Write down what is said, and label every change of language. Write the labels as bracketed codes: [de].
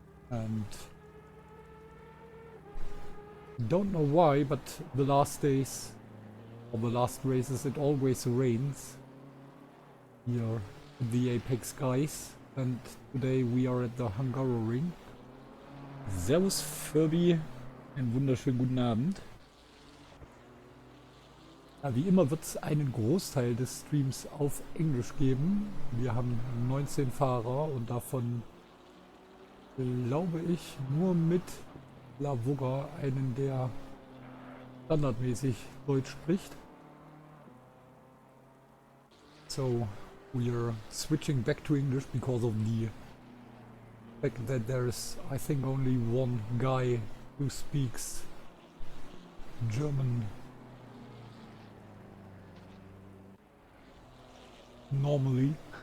[en] And don't know why, but the last days or the last races it always rains here at the Apex guys, and today we are at the Hungaroring. [de] Servus Furby, einen wunderschönen guten Abend. Ja, wie immer wird es einen Großteil des Streams auf Englisch geben. Wir haben 19 Fahrer und davon glaube ich nur mit Lavugga einen, der standardmäßig Deutsch spricht. [en] So we are switching back to English because of the fact that there is, I think, only one guy who speaks German normally.